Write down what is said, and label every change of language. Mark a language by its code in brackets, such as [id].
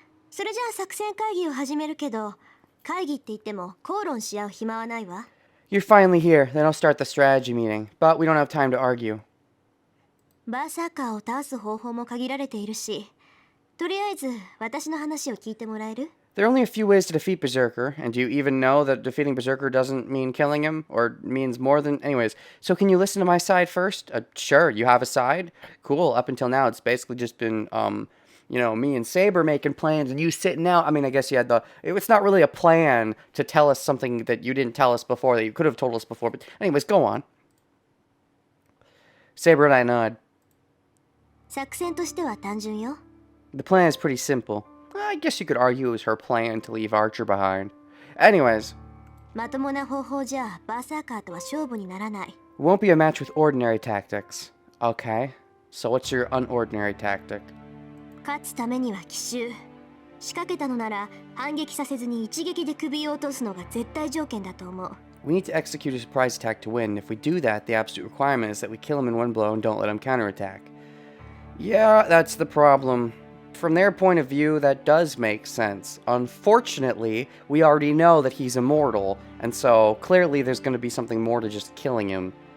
[ja] それじゃあ作戦会議を始めるけど、会議って言っても口論し合う暇はないわ。 [en] You're finally here, then I'll start the strategy meeting. But we don't have time to argue. [ja] バーサーカーを倒す方法も限られているし、とりあえず私の話を聞いてもらえる？ [en] There are only a few ways to defeat Berserker, and do you even know that defeating Berserker doesn't mean killing him, or means more than... Anyways, so can you listen to my side first? Sure, you have a side? Cool, up until now it's basically just been, me and Saber making plans, and you sitting out. I mean, I guess you had it's not really a plan to tell us something that you didn't tell us before, that you could have told us before, but anyways, go on. Saber and I nod. [ja] 作戦としては単純よ。 [en] The plan is pretty simple. I guess you could argue it was her plan to leave Archer behind. Anyways. [ja] まともな方法じゃバーサーカーとは勝負にならない。 [en] It won't be a match with ordinary tactics. Okay. So what's your unordinary tactic? [ja] 勝つためには奇襲。仕掛けたのなら反撃させずに一撃で首を落とすのが絶対条件だと思う。 [en] We need to execute a surprise attack to win. If we do that, the absolute requirement is that we kill him in one blow and don't let him counterattack. Yeah, that's the problem. From their point of view, that does make sense. Unfortunately, we already know that he's immortal, and so clearly there's going to be something more to just killing him.